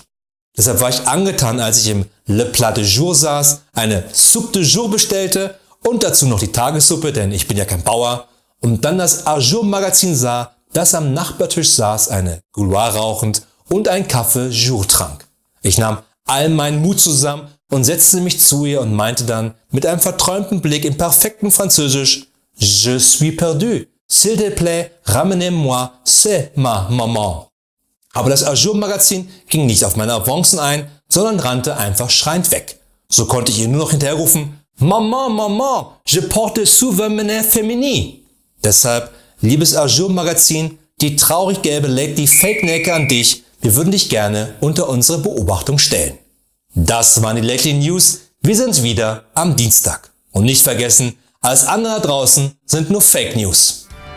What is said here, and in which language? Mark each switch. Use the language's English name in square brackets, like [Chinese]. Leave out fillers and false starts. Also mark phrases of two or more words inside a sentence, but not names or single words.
[German] Deshalb war ich angetan, als ich im Le Plat de Jour saß, eine [French] Soupe de Jour [German] bestellte und dazu noch die Tagessuppe, denn ich bin ja kein Bauer, und dann das Ajour Magazin sah, das am Nachbartisch saß, eine Gouloir rauchend und ein Kaffee Jour trank. Ich nahm all meinen Mut zusammen und setzte mich zu ihr und meinte dann mit einem verträumten Blick im perfekten Französisch: [French] Je suis perdu. S'il te plaît, ramenez-moi, c'est ma maman. [German] Aber das Ajour Magazin ging nicht auf meine Avancen ein, sondern rannte einfach schreiend weg. So konnte ich ihr nur noch hinterherrufen: [French] Maman, Maman, je porte souvenir féminin. [German] Deshalb, liebes Ajour Magazin, die traurig gelbe Lady Fake Nelke an dich, wir würden dich gerne unter unsere Beobachtung stellen. Das waren die Lately News, wir sind wieder am Dienstag. Und nicht vergessen, alles andere da draußen sind nur [English] Fake News.